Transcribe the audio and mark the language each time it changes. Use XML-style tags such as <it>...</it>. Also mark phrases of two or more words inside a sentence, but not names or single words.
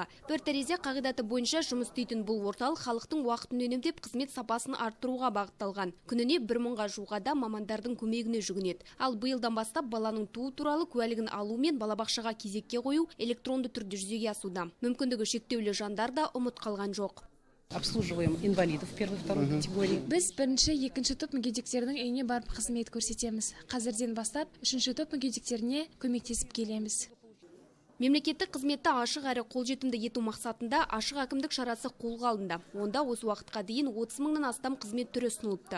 <kk>Бір терезе қағидаты бойынша жұмыс істейтін бұл орталық халықтың уақытын үнемдеп қызмет сапасын арттыруға бағытталған. Күніне 1000-ға жуық адам мамандардың көмегіне жүгінеді. Ал биылдан бастап баланың туу туралы куәлігін алу мен балабақшаға кезекке қою электронды түрде жүзеге асуда. Мүмкіндігі шектеулі жандар да ұмыт қалған жоқ.</kk> <ru>Обслуживаем инвалидов первой, второй категории.</ru> <kk>Біз бірінші, екінші топ мүгедектердің үйіне барып қызмет көрсетеміз. Қазірден бастап, үшінші топ мүгедектеріне көмектесіп келеміз. Мемлекеттік қызметті ашық әрі қолжетімді ету мақсатында ашық әкімдік шарасы қолға алынды. Онда осы уақытқа дейін 30 мыңнан астам қызмет түрі ұсынылыпты.</kk>